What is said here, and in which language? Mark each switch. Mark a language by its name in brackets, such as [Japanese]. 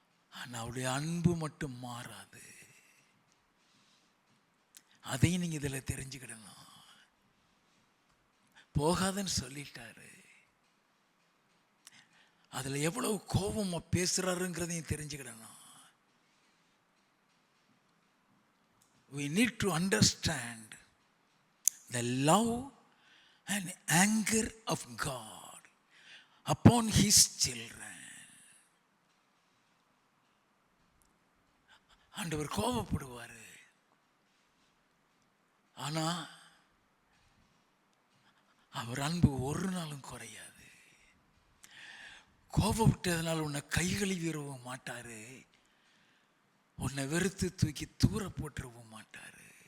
[Tamil] ஆனா அவருடைய அன்பு மட்டும் மாறாது. அதையும் நீங்க இதுல தெரிஞ்சுக்கிடணும். போகாதன்னு சொல்லிட்டாரு, அதுல எவ்வளவு கோபமா பேசுறாருங்கிறதையும் தெரிஞ்சுக்கிடணும். [English] We need to understand the love and anger of God upon his children. [Tamil] ஆண்டவர் கோபப்படுவாரு, ஆனா அவர் அன்பு ஒரு நாளும் குறையாது. கோபப்பட்டதுனால உன்னை கைகளை வீரவும் மாட்டாரு, உன்னை வெறுத்து தூக்கி தூர போட்டுருவும் மாட்டாரு.